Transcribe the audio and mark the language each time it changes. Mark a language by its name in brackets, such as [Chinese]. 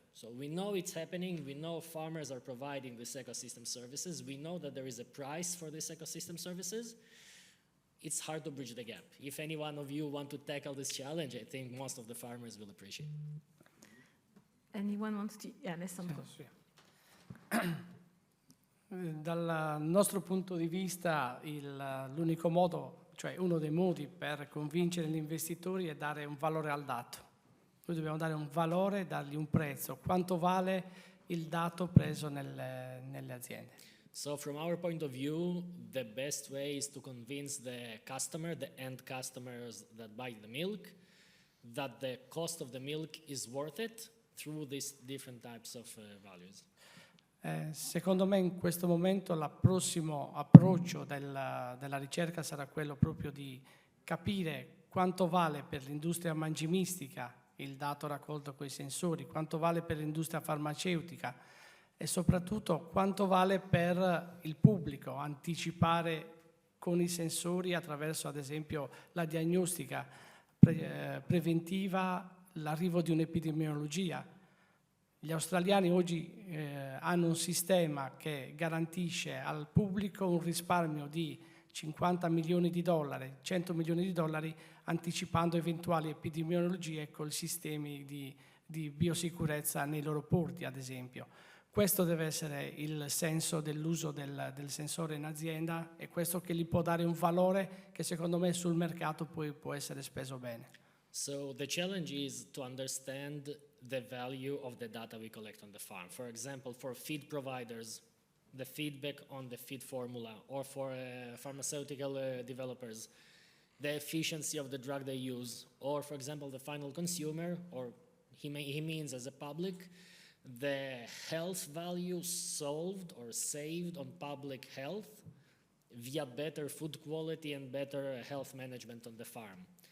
[English] So we know it's happening, we know farmers are providing this ecosystem services, we know that there is a price for this ecosystem services. It's hard to bridge the gap. If any one of you want to tackle this challenge, I think most of the farmers will appreciate it. Anyone wants to? Yeah, Alessandro. [Italian] Sì. Dal nostro punto di vista l'unico modo, cioè uno dei modi per convincere gli investitori è dare un valore al dato. Noi dobbiamo dare un valore, dargli un prezzo. Quanto vale il dato preso nelle aziende? [English] So from our point of view, the best way is to convince the customer, the end customers that buy the milk, that the cost of the milk is worth it through these different types of values. [Italian] Secondo me in questo momento il prossimo approccio della ricerca sarà quello proprio di capire quanto vale per l'industria mangimistica il dato raccolto con i sensori, quanto vale per l'industria farmaceutica e soprattutto quanto vale per il pubblico anticipare con i sensori attraverso ad esempio la diagnostica preventiva l'arrivo di un'epidemiologia. Gli australiani oggi hanno un sistema che garantisce al pubblico un risparmio di 50 milioni di dollari, 100 milioni di dollari, anticipando eventuali epidemiologie con sistemi di biosicurezza nei loro porti, ad esempio. Questo deve essere il senso dell'uso del sensore in azienda, e questo che gli può dare un valore che secondo me sul mercato poi può essere speso bene. [English] So the challenge is to understand the value of the data we collect on the farm. For example, for feed providers, the feedback on the feed formula, or for pharmaceutical developers, the efficiency of the drug they use, or for example, the final consumer, or he means as a public, the health value solved or saved on public health via better food quality and better health management on the farm.